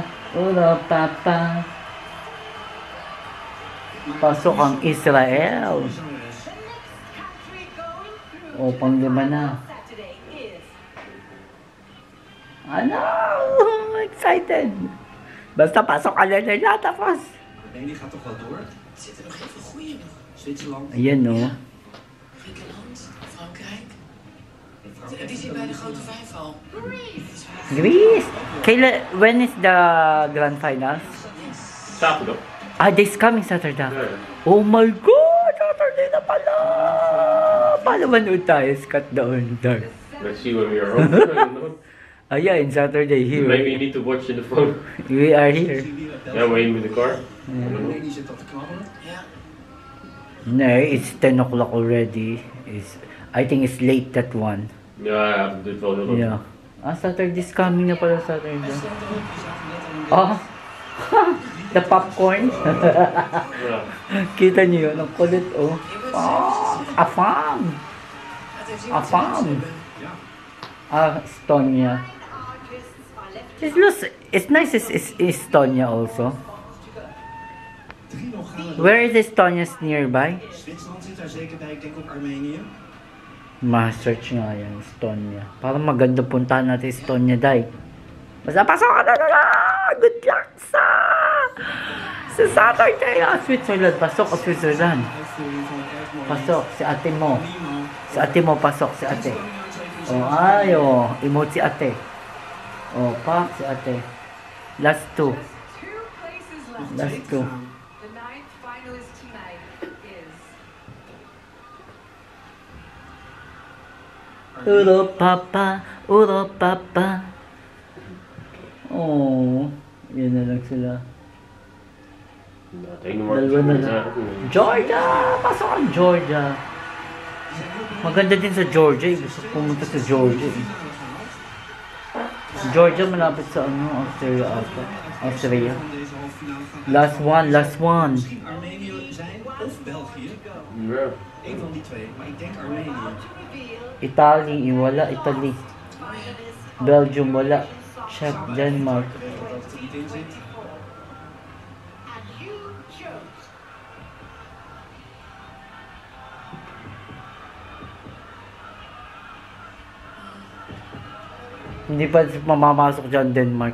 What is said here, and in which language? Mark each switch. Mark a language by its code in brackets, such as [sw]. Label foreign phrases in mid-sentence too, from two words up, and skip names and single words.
[tl] Uro Papa! Pasok ang Israel! O, pang-5 na. Ano? Excited! Basta pasok ka na nila, tapos. [nl] Nee, die gaat toch wel door? Er zitten nog heel veel goeie nog. Zwitserland. [tl] Ayan, no? [nl] Griekenland, Frankrijk. Die zit bij de grote 5 al. [en] Greece! When is the grand finals? Saturday. Ah, this coming Saturday. Oh my God! Saturday [tl] na pala! Paano manood tayo, Scott, doon? [en] Let's see when we are home. I don't know. Yeah, in Saturday here. Maybe you need to watch in the phone. We are here. Yeah, waiting with the car. [nl] Die zit dat te knabbelen. Ja. [en] No, it's 10 o'clock already. I think it's late, that one. [nl] Ja, dit wel heel lang. [en] Yeah. Saturday's coming [tl] na pala [en] Saturday. [nl] Hij stond erop, je zag hem net al in de... [en] Oh, the popcorn. [nl] Ja. [tl] Kita niyo yun, ang kulit oh. Oh, afam. Afam. [en] Estonia. It's nice, it's Estonia also. Where is Estonia nearby? [nl] Zwitserland zit daar zeker bij, ik denk ook Armenië. [tl] Ma-search nga yan, Estonia. Parang maganda puntahan natin Estonia, Day. Basta pasok ka na lang! [en] Good luck [tl] sa Saturday! Switzerland, pasok ka Switzerland. Pasok, si ate mo. Si ate mo, pasok, si ate. Oh, emote si ate. Oh, pak, si ate. [en] Last two. Last two. The ninth finalist tonight is Uro papa, uro papa. [tl] Oh, yun na lang sila. Dalawa na lang. Georgia! Pasok ang Georgia. Maganda din sa Georgia. Gusto pumunta sa Georgia. Georgia malapit sa Austria ata. [en] Austria. Last one. [nl] Armenië zijn of België. Ja. Eén van die twee, maar ik denk Armenië. [tl] Italy, wala. Italy. Belgium, wala. Czech, Denmark. [nl] Dat het er niet in zit. [tl] Hindi pa mamamasok dyan, Denmark.